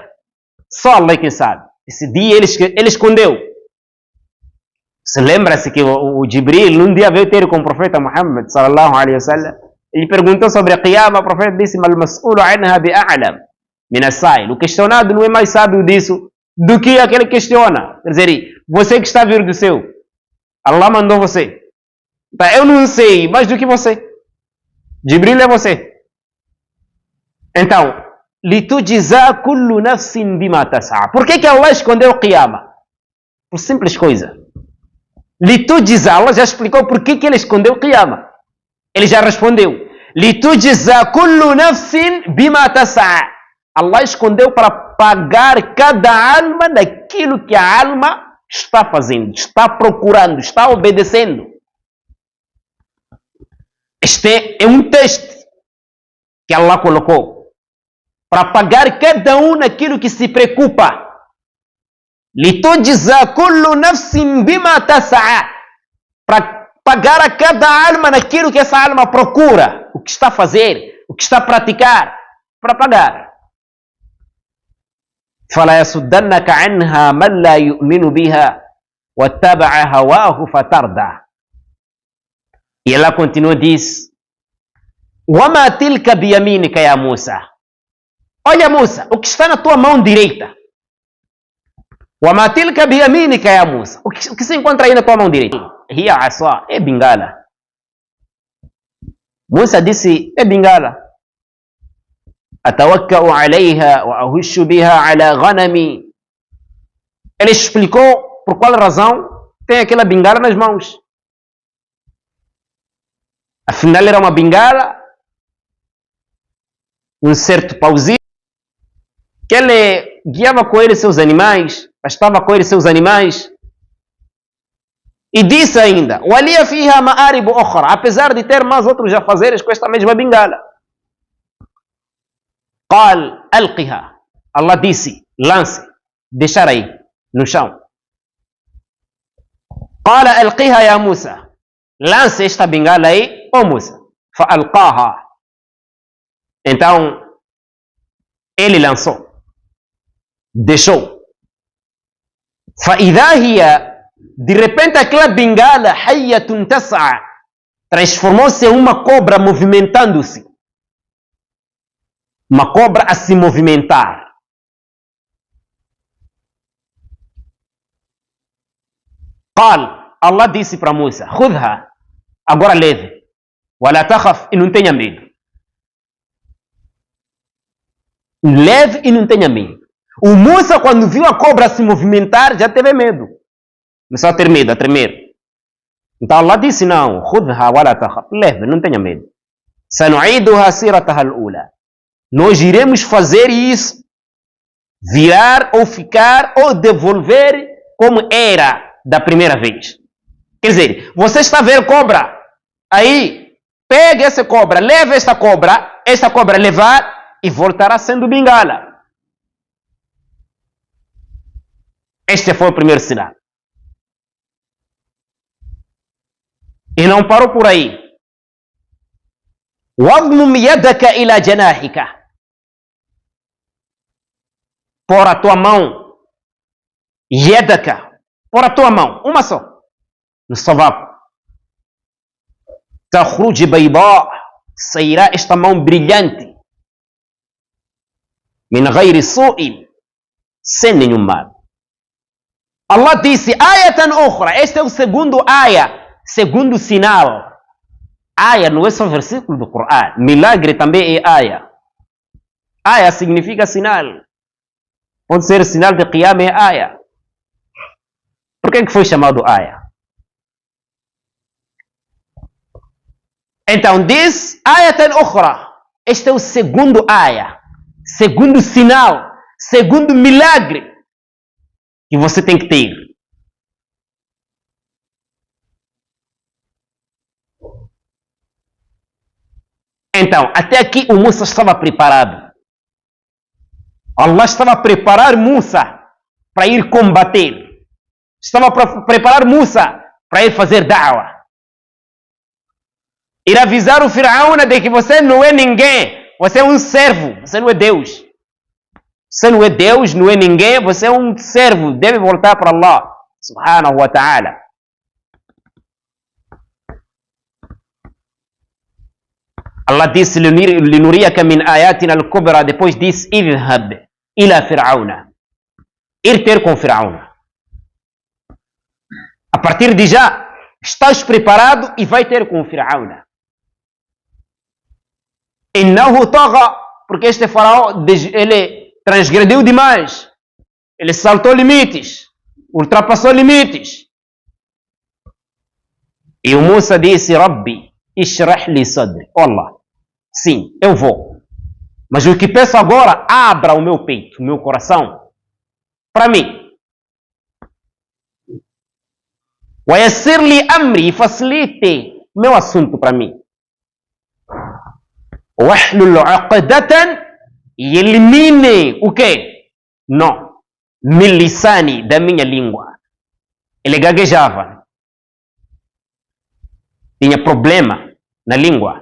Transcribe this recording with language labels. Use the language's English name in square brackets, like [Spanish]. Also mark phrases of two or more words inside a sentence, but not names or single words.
[Portuguese] Só Allah quem sabe. Esse dia ele escondeu. Se lembra-se que o Jibril num dia veio ter com o profeta Muhammad [Arabic] صلى الله عليه وسلم. [Portuguese] Ele perguntou sobre a Qiyamah, o profeta disse: [Arabic] "ما المسؤول عنها بأعلم من السائل." [Portuguese] O questionado não é mais sábio disso do que aquele que questiona. Quer dizer, você que está vindo do céu, Allah mandou você. Tá, eu não sei mais do que você. Jibril é você. Então, [Arabic] لتجزى كل نفس بما تسعى. [Portuguese] Por que Allah escondeu o Qiyamah? Por simples coisa. Litujza, Allah já explicou por que ele escondeu o Qiyamah. Ele já respondeu. [Arabic] لتجزى كل نفس بما تسعى. [Portuguese] Allah escondeu para pagar cada alma naquilo que a alma está fazendo, está procurando, está obedecendo. Este é um teste que Allah colocou para pagar cada um naquilo que se preocupa. [Arabic] لتجزى كل نفس بما تسعى. [Portuguese] Para pagar a cada alma naquilo que essa alma procura, o que está a fazer, o que está a praticar, para pagar. [Arabic] فلا يصدنك عنها من لا يؤمن بها واتبع هواه فتردى. [Portuguese] E ela continua e diz: [Arabic] وما تلك بيمينك يا موسى. [Portuguese] Olha, Musa, o que está na tua mão direita? [Arabic] وما تلك بيمينك يا موسى. [Portuguese] O que se encontra aí na tua mão direita? [Arabic] هي عصا. [Portuguese] É bengala. Musa disse: é bengala. [Arabic] أتوكأ عليها وأهش بها على غنمي. [Portuguese] Ele explicou por qual razão tem aquela bengala nas mãos. Afinal era uma bengala, um certo pauzinho, que ele guiava com ele seus animais, pastava com ele seus animais. E disse ainda: [Arabic] وَلِيَ فِيهَا مَآرِبُ أُخْرَى. [Portuguese] Apesar de ter mais outros afazeres com esta mesma bengala. [Arabic] قال ألقها. [Portuguese] Allah disse: lance, deixar aí no chão. [Arabic] قال ألقها يا موسى. [Portuguese] Lance esta bengala aí, ó Musa. [Arabic] فألقاها. [Portuguese] Então ele lançou, deixou. [Arabic] فإذا هي. [Portuguese] De repente aquela bengala [Arabic] حية تسعى [Portuguese] transformou-se em uma cobra movimentando-se. Uma cobra a se movimentar. Allah disse para Musa: "Khudha", agora leve. [Arabic] "ولا تخف", [Portuguese] e não tenha medo. Leve e não tenha medo. O Musa, quando viu a cobra se movimentar, já teve medo. Começou a ter medo, a tremer. Então Allah disse: "Não, [Arabic] خذها ولا تخف", [Portuguese] leve, não tenha medo. [Arabic] "سنعيدها سيرتها الأولى", [Portuguese] nós iremos fazer isso virar ou ficar ou devolver como era da primeira vez. Quer dizer, você está a ver cobra, aí pegue essa cobra, leve esta cobra levar e voltará sendo bengala. Este foi o primeiro sinal. E não parou por aí. [Arabic] "واضمم يدك إلى جناحك", [Portuguese] por a tua mão, yadaka, por a tua mão, uma só, no sovaco. [Arabic] "تخرج بيضاء", [Portuguese] sairá esta mão brilhante. [Arabic] "من غير سوء", [Portuguese] sem nenhum mal. Allah disse: [Arabic] "آية أخرى", [Portuguese] este é o segundo segundo sinal. Aya não é só versículo do Coran. Milagre também é aya. Aya significa sinal. Pode ser sinal de Qiyam, é aya. Por que foi chamado aya? Então diz [Arabic] آية أخرى. [Portuguese] Este é o segundo aya, segundo sinal, segundo milagre que você tem que ter. Então, até aqui o Musa estava preparado. Allah estava a preparar Musa para ir combater. Estava a preparar Musa para ir fazer da'wah. Ir avisar o Firaúna de que você não é ninguém. Você é um servo. Você não é Deus. Você não é Deus, não é ninguém. Você é um servo. Deve voltar para Allah [Arabic] سبحانه وتعالى. [Portuguese] Allah disse: [Arabic] "لنريك من آياتنا الكبرى", [Portuguese] depois disse: [Arabic] "اذهب إلى فرعون", [Portuguese] ir ter com Firaúna. A partir de já, estás preparado e vai ter com Firaúna. [Arabic] "إنه طغى", [Portuguese] porque este faraó, ele transgrediu demais. Ele saltou limites, ultrapassou limites. E o Musa disse: [Arabic] "رب اشرح لي صدري", Allah, [Portuguese] sim, eu vou. Mas o que peço agora, abra o meu peito, o meu coração, para mim. [Arabic] "ويسر لي أمري", [Portuguese] facilite meu assunto para mim. [Arabic] "واحلل عقدة", [Portuguese] e elimine o quê? Não. [Arabic] "من لساني", [Portuguese] da minha língua. Ele gaguejava. Tinha problema na língua.